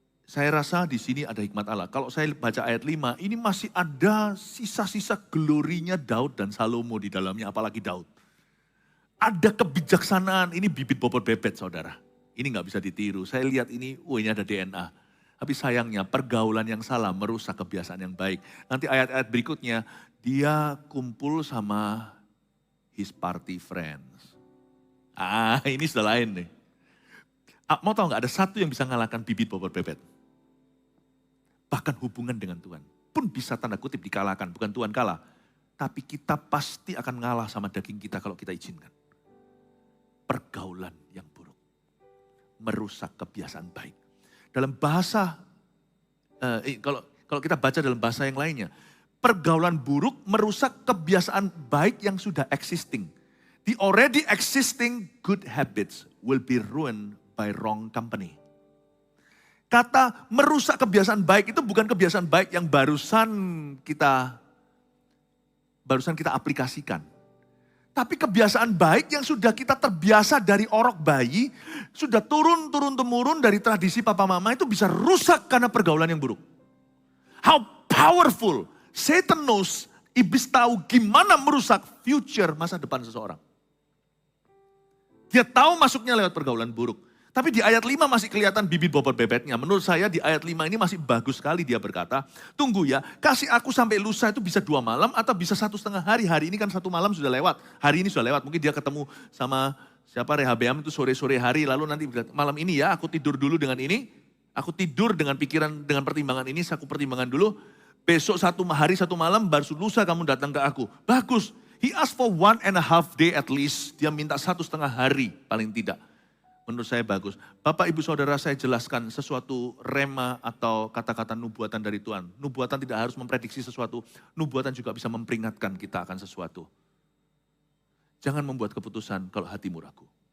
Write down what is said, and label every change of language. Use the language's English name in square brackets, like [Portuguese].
[Indonesian] Saya rasa di sini ada hikmat Allah. Kalau saya baca ayat 5, ini masih ada sisa-sisa glorinya Daud dan Salomo di dalamnya, apalagi Daud. Ada kebijaksanaan, ini bibit bobot bebet saudara. Ini nggak bisa ditiru. Saya lihat ini, ini ada DNA. Tapi sayangnya pergaulan yang salah merusak kebiasaan yang baik. Nanti ayat-ayat berikutnya, dia kumpul sama [English] his party friends. [Indonesian] Ini sudah lain nih. Mau tahu nggak ada satu yang bisa ngalahkan bibit bobot bebet? Bahkan hubungan dengan Tuhan pun bisa tanda kutip dikalahkan. Bukan Tuhan kalah. Tapi kita pasti akan ngalah sama daging kita kalau kita izinkan. Pergaulan yang buruk. Merusak kebiasaan baik. Dalam bahasa, kalau kita baca dalam bahasa yang lainnya. Pergaulan buruk merusak kebiasaan baik yang sudah existing. [English] The already existing good habits will be ruined by wrong company. [Indonesian] Kata merusak kebiasaan baik itu bukan kebiasaan baik yang barusan kita aplikasikan. Tapi kebiasaan baik yang sudah kita terbiasa dari orok bayi, sudah turun-temurun dari tradisi papa mama itu bisa rusak karena pergaulan yang buruk. [English] How powerful. Satan knows, [Indonesian] iblis tahu gimana merusak future masa depan seseorang. Dia tahu masuknya lewat pergaulan buruk. Tapi di ayat 5 masih kelihatan bibit bobot bebetnya. Menurut saya di ayat 5 ini masih bagus sekali dia berkata, tunggu ya, kasih aku sampai lusa itu bisa 2 malam atau bisa 1,5 hari. Hari ini kan 1 malam sudah lewat. Hari ini sudah lewat, mungkin dia ketemu sama Rehabeam itu sore-sore hari. Lalu nanti malam ini ya aku tidur dulu dengan ini. Aku tidur dengan pikiran, dengan pertimbangan ini, aku pertimbangkan dulu. Besok 1 hari 1 malam baru lusa kamu datang ke aku. Bagus, [English] he asked for 1.5 day at least. [Indonesian] Dia minta 1,5 hari paling tidak. Menurut saya bagus. Bapak, Ibu, Saudara, saya jelaskan sesuatu rema atau kata-kata nubuatan dari Tuhan. Nubuatan tidak harus memprediksi sesuatu. Nubuatan juga bisa memperingatkan kita akan sesuatu. Jangan membuat keputusan kalau hatimu ragu.